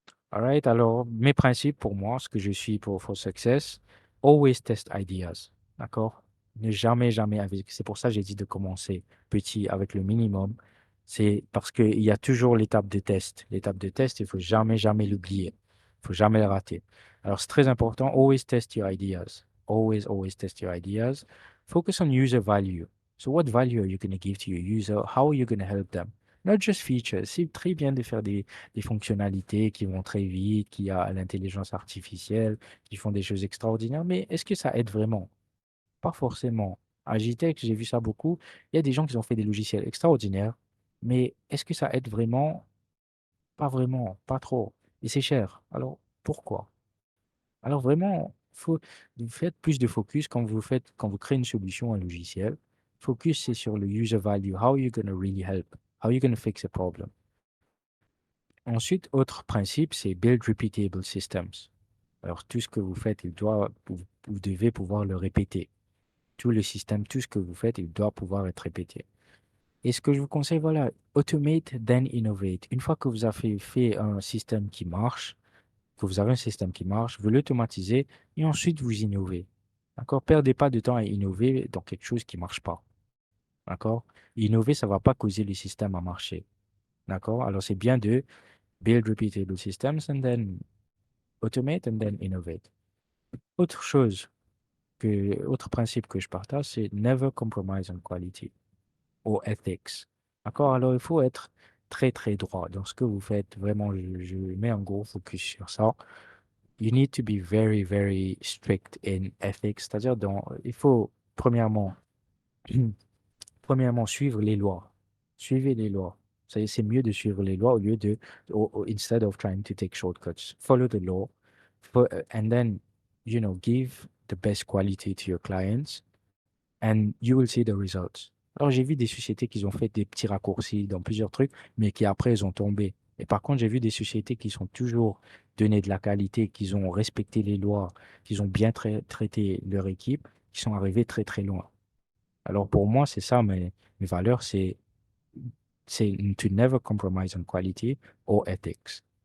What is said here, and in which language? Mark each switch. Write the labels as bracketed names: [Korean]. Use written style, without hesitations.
[French] Alright, alors mes principes pour moi, ce que je suis pour [English] for success, always test ideas. [French] D'accord? Ne jamais, jamais avec. C'est pour ça que j'ai dit de commencer petit avec le minimum. C'est parce qu'il y a toujours l'étape de test. L'étape de test, il faut jamais, jamais l'oublier. Il faut jamais le rater. Alors c'est très important. [English] Always test your ideas. Always, always test your ideas. Focus on user value. So what value are you going to give to your user? How are you going to help them? Not just features. [French] C'est très bien de faire des fonctionnalités qui vont très vite, qui a l'intelligence artificielle, qui font des choses extraordinaires, mais est-ce que ça aide vraiment? Pas forcément. À Agitech, j'ai vu ça beaucoup. Il y a des gens qui ont fait des logiciels extraordinaires, mais est-ce que ça aide vraiment? Pas vraiment, pas trop. Et c'est cher. Alors, pourquoi? Alors vraiment, vous faites plus de focus quand vous créez une solution, un logiciel. Focus, c'est sur le [English] user value. How are you going to really help? How are you going to fix a problem? [French] Ensuite, autre principe, c'est [English] build repeatable systems. [French] Alors, tout ce que vous faites, vous devez pouvoir le répéter. Tout le système, tout ce que vous faites, il doit pouvoir être répété. Et ce que je vous conseille, voilà, [English] automate, then innovate. [French] Une fois que vous avez fait un système qui marche, que vous avez un système qui marche, vous l'automatisez et ensuite vous innovez. D'accord? Perdez pas de temps à innover dans quelque chose qui ne marche pas. D'accord? Innover, ça ne va pas causer le système à marcher. D'accord? Alors, c'est bien de [English] build repeatable systems and then automate and then innovate. [French] Autre chose autre principe que je partage, c'est [English] never compromise on quality [French] ou ethics. D'accord? Alors, il faut être très, très droit dans ce que vous faites. Vraiment, je mets un gros focus sur ça. [English] You need to be very, very strict in ethics. [French] C'est-à-dire, il faut, premièrement, suivre les lois. Suivez les lois. C'est mieux de suivre les lois au lieu [English] instead of trying to take shortcuts. Follow the law. And then, give the best quality to your clients and you will see the results. [French] Alors, j'ai vu des sociétés qui ont fait des petits raccourcis dans plusieurs trucs, mais qui après, ils ont tombé. Et par contre, j'ai vu des sociétés qui sont toujours donné de la qualité, qui ont respecté les lois, qui ont bien traité leur équipe, qui sont arrivés très, très loin. Alors, pour moi, c'est ça, mes valeurs, c'est [English] to never compromise on quality or ethics.